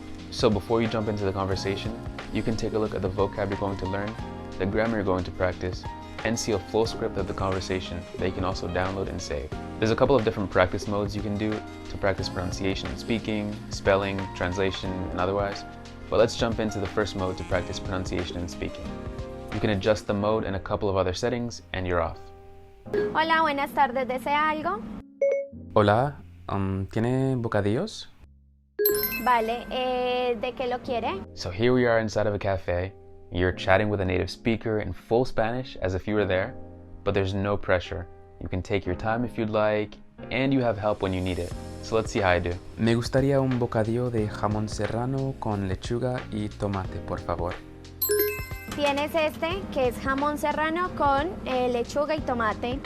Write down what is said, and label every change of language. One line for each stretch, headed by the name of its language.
English: So before you jump into the conversation, you can take a look at the vocab you're going to learn, the grammar you're going to practice, and see a full script of the conversation that you can also download and save. There's a couple of different practice modes you can do to practice pronunciation and speaking, spelling, translation, and otherwise. But let's jump into the first mode to practice pronunciation and speaking. You can adjust the mode in a couple of other settings, and you're off.
Spanish: Hola, buenas tardes, ¿desea algo? Hola, ¿tiene bocadillos? Vale, ¿de qué lo quiere?
English: So here we are inside of a cafe. You're chatting with a native speaker in full Spanish as if you were there, but there's no pressure. You can take your time if you'd like, and you have help when you need it. So let's see how I do.
Spanish: Me gustaría un bocadillo de jamón serrano con lechuga y tomate, por favor. Tienes este, que es jamón serrano con lechuga y tomate.